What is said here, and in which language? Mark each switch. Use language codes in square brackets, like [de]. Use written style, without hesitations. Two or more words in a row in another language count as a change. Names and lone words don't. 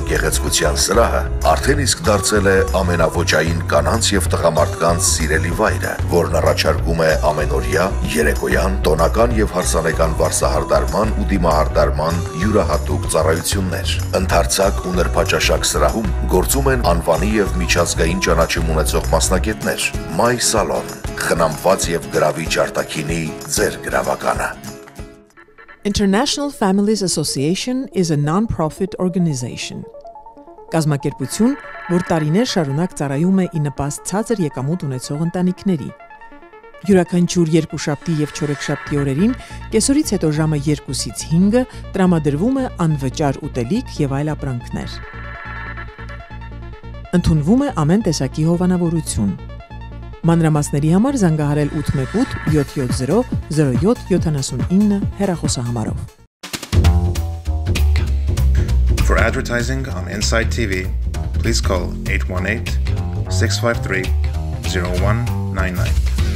[hy] գեղեցկության սրահը արդեն իսկ դարձել է ամենաոճային կանանց եւ տղամարդկանց սիրելի վայրը, որն առաջարկում է ամենօրյա, երեկոյան, տոնական եւ հարսանեկան վարսահարդարման ու դիմահարդարման յուրահատուկ ծառայություններ։ Ընդարձակ ու նրբաճաշակ սրահում գործում են անվանի եւ միջազգային ճանաչում ունեցող մասնագետներ։ My Salon խնամված եւ գրավիչ արտաքինի ձեր գրավականը։ [en] International Families Association is a non-profit organization. [hy] Կազմակերպություն, որ տարիներ շարունակ ծառայում է ի նպաստ ցածր եկամուտ ունեցող ընտանիքների։ Յուրաքանչյուր երկուշաբթի եւ չորեքշաբթի օրերին կեսօրից հետո ժամը 2-ից 5 տրամադրվում է անվճար ուտելիք եւ այլ ապրանքներ։ Ընդունվում է ամեն տեսակի հովանավորություն։ Մանրամասների համար զանգահարել 818 770 0779 հեռախոսահամարով։ [en] For advertising on Inside TV, please call 818-653-0199.